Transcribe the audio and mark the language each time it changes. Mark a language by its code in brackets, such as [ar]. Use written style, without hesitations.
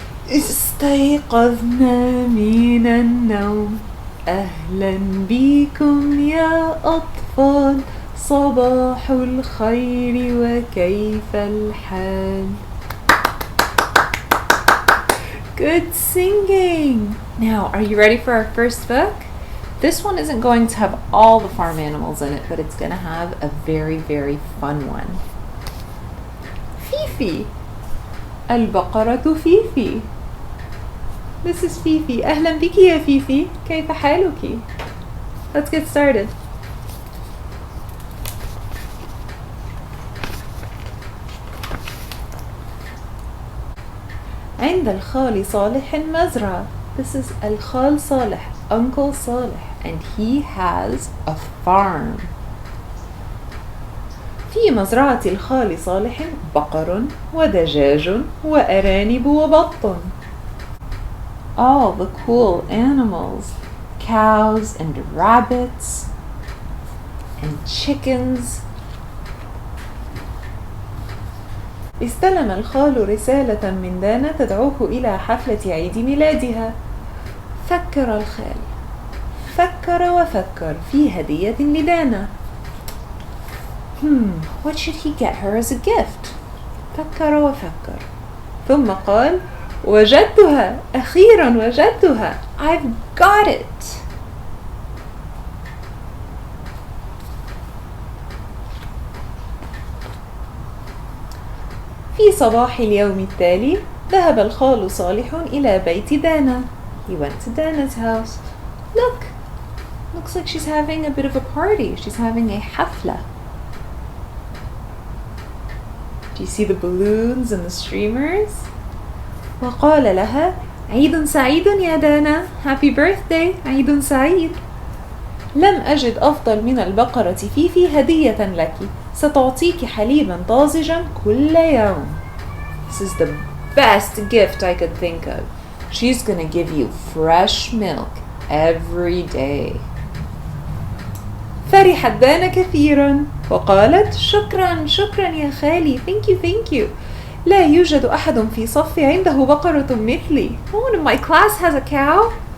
[ar] استيقظنا من النوم. أهلا بكم يا أطفال. صباح الخير وكيف الحال؟ [en] Good singing! Now, are you ready for our first book? This one isn't going to have all the farm animals in it, but it's going to have a very, very fun one. Fifi. [ar] البقرة فيفي. [en] This is Fifi. [ar] أهلا بك يا فيفي. كيف حالك؟ [en] Let's get started. [ar] عند الخال صالح مزرعة. [en] This is الخال صالح, Uncle Saleh, and he has a farm. [ar] في مزرعة الخال صالح بقر ودجاج وأرانب وبط. [en] All the cool animals, cows and rabbits and chickens. [ar] استلم الخال رسالة من دانا تدعوه إلى حفلة عيد ميلادها. فكر الخال فكر وفكر في هدية لدانا. [en] What should he get her as a gift? [ar] فكر وفكر ثم قال وجدتها. أخيرا وجدتها. [en] I've got it. [ar] في صباح اليوم التالي ذهب الخال صالح إلى بيت دانا. [en] He went to Dana's house. Looks like she's having a bit of a party. She's having a حفلة. Do you see the balloons and the streamers? [ar] وقال لها عيد سعيد يا دانا. [en] Happy birthday. [ar] عيد سعيد. لم أجد أفضل من البقرة فيفي هدية لك. ستعطيك حليبا طازجا كل يوم. [en] This is the best gift I could think of. She's gonna give you fresh milk every day. [ar] فرحت دانا كثيرا وقالت شكرا شكرا يا خالي. [en] Thank you. [ar] لا يوجد أحد في صفي عنده بقرة مثلي. [en] No one in my class has a cow.